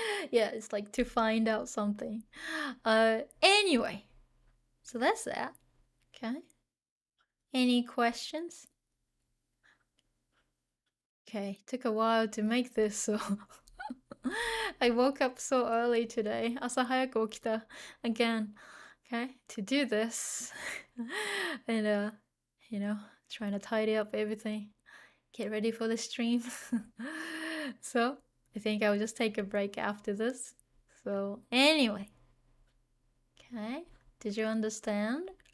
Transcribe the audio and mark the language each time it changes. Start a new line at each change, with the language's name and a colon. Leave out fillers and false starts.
English: Yeah, it's like to find out something. Anyway, so that's that. Okay. Any questions? Okay, took a while to make this, so I woke up so early today.
Japanese: 朝早く起きた
English: again. Okay, to do this. And you know, trying to tidy up everything. Get ready for the stream. So, I think I'll just take a break after this. So, anyway. Okay, did you understand?